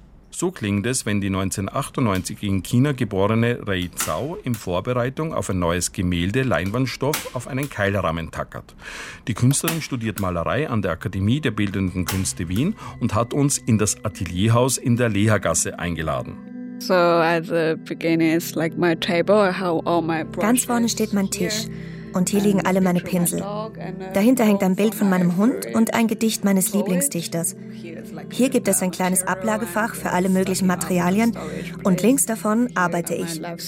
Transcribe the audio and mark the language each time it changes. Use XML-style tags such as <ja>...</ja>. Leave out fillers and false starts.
<de>So klingt es, wenn die 1998 in China geborene Rei Zhao in Vorbereitung auf ein neues Gemälde Leinwandstoff auf einen Keilrahmen tackert. Die Künstlerin studiert Malerei an der Akademie der Bildenden Künste Wien und hat uns in das Atelierhaus in der Lehergasse eingeladen.</de> <en>So at the beginning is like my table, how all my brushes.</en> <de>Ganz vorne steht mein Tisch und hier liegen alle meine Pinsel. Dahinter hängt ein Bild von meinem Hund und ein Gedicht meines Lieblingsdichters. Hier gibt es ein kleines Ablagefach für alle möglichen Materialien und links davon arbeite ich.</de>